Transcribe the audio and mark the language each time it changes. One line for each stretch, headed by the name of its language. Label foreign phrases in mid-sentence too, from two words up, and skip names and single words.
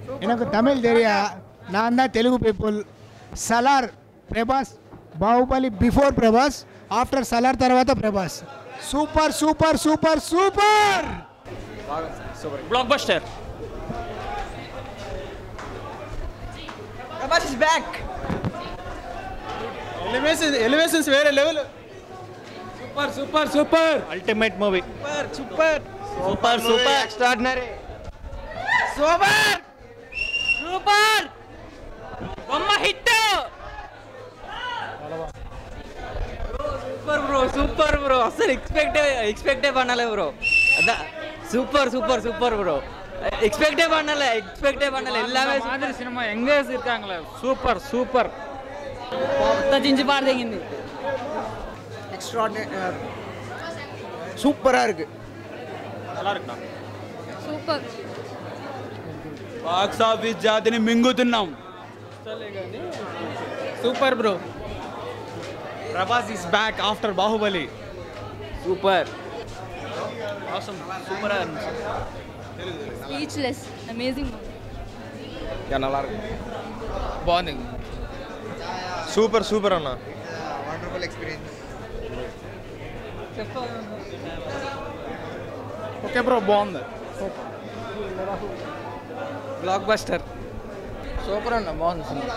Tamil: எனக்கு தமிழ் தெரியா, நான் தான் தெலுங்கு பீப்புள்.
Telugu: సలార్ ప్రభాస్, బాహుబలి బిఫోర్ ప్రభాస్, ఆఫ్టర్ సలార్ తర్వాత ప్రభాస్.
English: super super super super block buster. Prabhas is back.
Telugu: ఎలివేషన్స్ వేరే లెవెల్.
English: super super super ultimate movie. సూపర్ super super extraordinary. super
Telugu: సూపర్ బొమ్మ హిట్.
English: super bro, super bro.
Tamil: அசல் எக்ஸ்பெக்டே பண்ணல ப்ரோ. அதான்
English: super super super bro.
Tamil: எக்ஸ்பெக்டே பண்ணல எல்லாமே மாதிரி சினிமா எங்கே இருக்காங்களே. சூப்பர் சூப்பர். தஞ்சிஞ்சு பாடுதீங்க. எக்ஸ்ட்ராடினரி, சூப்பரா இருக்கு. நல்லா இருக்குண்ணா.
English: సూపర్.
Telugu: బాక్స్ ఆఫీస్ జాతిని మింగుతున్నాం.
English: super bro. Prabhas is back after Baahubali. సూపర్. awesome. super. speechless. amazing.
Tamil: நல்லா இருக்கு.
Telugu: బాగుంది.
English: super super
Telugu: అన్న.
English: wonderful experience. okay bro,
Telugu: బాగుంది. బ్లాక్ బస్టర్. సూపర్ అన్న, బాగుంది సినిమా.